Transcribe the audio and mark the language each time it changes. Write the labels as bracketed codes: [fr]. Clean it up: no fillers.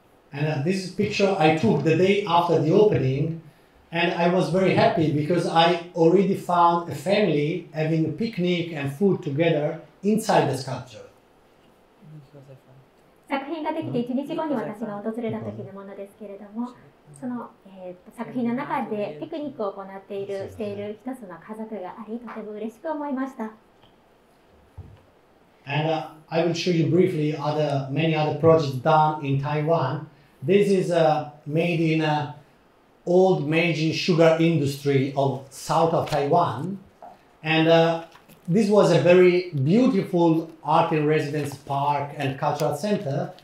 [en] And this picture I took the day after the opening, and I was very happy because I already found a family having a picnic and food together inside the sculpture. [ja] 作品ができて1日後に私が訪れた時のものですけれども、その、作品の中でピクニックを行っているしている一つの家族があり、とても嬉しく思いました。 [en] And I will show you briefly many other projects done in Taiwan. This is made in an old Meiji sugar industry of south of Taiwan, and this was a very beautiful art in residence park and cultural center.